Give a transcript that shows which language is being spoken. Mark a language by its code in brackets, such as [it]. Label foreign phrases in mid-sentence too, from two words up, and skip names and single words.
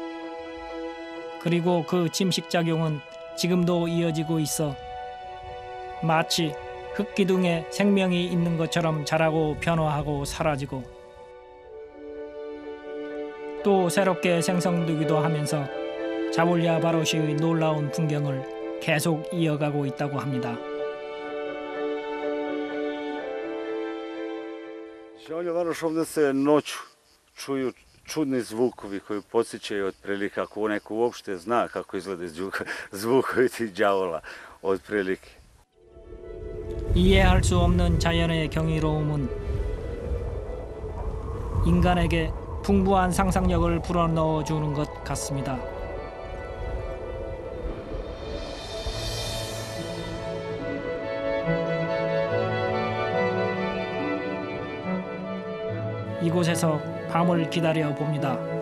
[ko] 그리고 그 침식작용은 지금도 이어지고 있어 마치 흙기둥에 생명이 있는 것처럼 자라고 변화하고 사라지고 또 새롭게 생성되기도 하면서 자볼랴 바로시의 놀라운 풍경을 계속 이어가고 있다고 합니다. [sr] Žabolja Varoš, ovdje se noću čuju čudni zvukovi koji podsjećaju otprilike, ako neko uopšte zna kako izgleda zvukovi tih đavola otprilike. [ko] 이해할 수 없는 자연의 경이로움은 인간에게 풍부한 상상력을 불어넣어 주는 것 같습니다. 이곳에서 밤을 기다려 봅니다.